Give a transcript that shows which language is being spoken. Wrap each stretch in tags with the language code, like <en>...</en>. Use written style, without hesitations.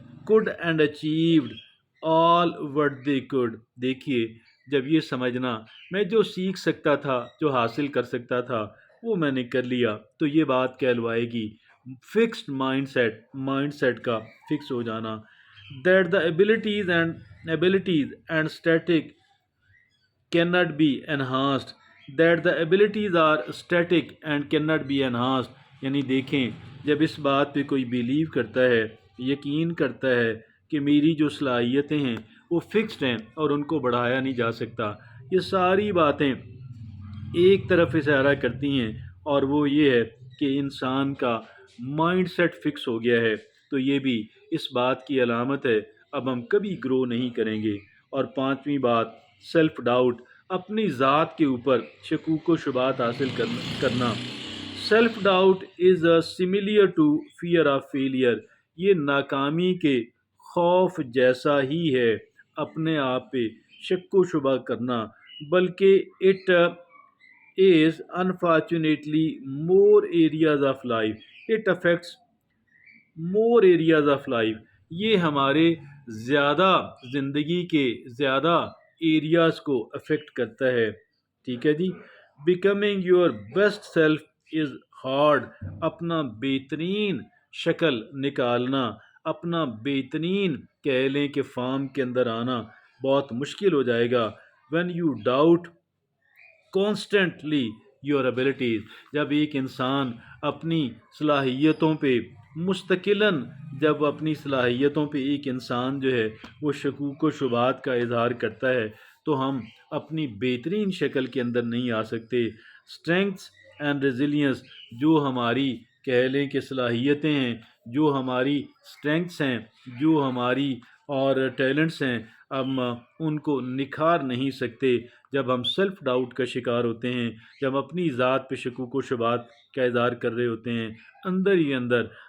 <en>could and achieved all what they could،</en> <ur>دیکھیے جب یہ سمجھنا میں جو سیکھ سکتا تھا، جو حاصل کر سکتا تھا وہ میں نے کر لیا، تو یہ بات کہلوائے گی فکسڈ مائنڈ سیٹ کا فکس ہو جانا.</ur> <en>That the abilities and static cannot be enhanced. That the abilities are static and cannot be enhanced.</en> <ur>یعنی دیکھیں، جب اس بات پہ کوئی بیلیو کرتا ہے، یقین کرتا ہے کہ میری جو صلاحیتیں ہیں وہ فکسڈ ہیں اور ان کو بڑھایا نہیں جا سکتا، یہ ساری باتیں ایک طرف اشارہ کرتی ہیں، اور وہ یہ ہے کہ انسان کا مائنڈ سیٹ فکس ہو گیا ہے. تو یہ بھی اس بات کی علامت ہے اب ہم کبھی گرو نہیں کریں گے. اور پانچویں بات، سیلف ڈاؤٹ، اپنی ذات کے اوپر شکوک و شبہات حاصل کرنا.</ur> <en>Self doubt is similar to fear of failure.</en> <ur>یہ ناکامی کے خوف جیسا ہی ہے، اپنے آپ پہ شک و شبہ کرنا، بلکہ</ur> <en>It is unfortunately more areas of life. It affects more areas of life.</en> <ur>یہ ہمارے زیادہ زندگی کے زیادہ ایریاز کو افیکٹ کرتا ہے. ٹھیک ہے جی.</ur> <en>Becoming your best self is hard.</en> <ur>اپنا بہترین شکل نکالنا، اپنا بہترین کہہ لیں کہ فارم کے اندر آنا بہت مشکل ہو جائے گا.</ur> <en>when you doubt constantly your abilities.</en> <ur>جب ایک انسان اپنی صلاحیتوں پہ مستقلاً جب اپنی صلاحیتوں پہ ایک انسان جو ہے وہ شکوک و شبہات کا اظہار کرتا ہے تو ہم اپنی بہترین شکل کے اندر نہیں آ سکتے. اسٹرینگتھس اینڈ ریزیلینس، جو ہماری کہہ لیں کہ صلاحیتیں ہیں، جو ہماری اسٹرینگتھس ہیں، جو ہماری اور ٹیلنٹس ہیں، ہم ان کو نکھار نہیں سکتے جب ہم سیلف ڈاؤٹ کا شکار ہوتے ہیں، جب اپنی ذات پہ شکوک و شبہات کا اظہار کر رہے ہوتے ہیں اندر ہی اندر.</ur>